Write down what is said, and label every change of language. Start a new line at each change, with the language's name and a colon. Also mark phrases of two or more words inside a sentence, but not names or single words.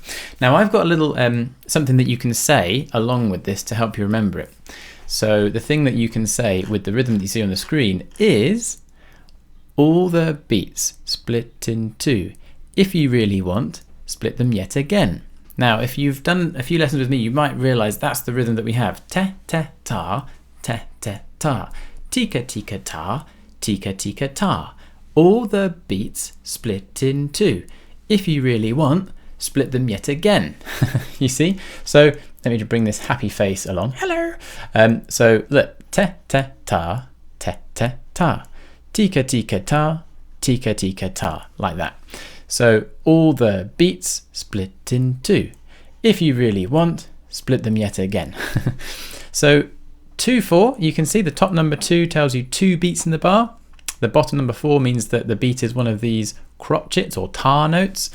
English: Now I've got a little something that you can say along with this to help you remember it. So the thing that you can say with the rhythm that you see on the screen is all the beats split in two. If you really want, split them yet again. Now, if you've done a few lessons with me, you might realize that's the rhythm that we have. Te, te, ta, te, te, ta. Tika, tika, ta, tika, tika, ta. All the beats split in two. If you really want, split them yet again. You see? So let me just bring this happy face along. Hello. So look, te, te, ta, te, te, ta. Tika, tika, ta, tika, tika, ta. Like that. So all the beats split in two. If you really want, split them yet again. So 2-4, you can see the top number 2 tells you 2 beats in the bar. The bottom number 4 means that the beat is one of these crotchets or tar notes.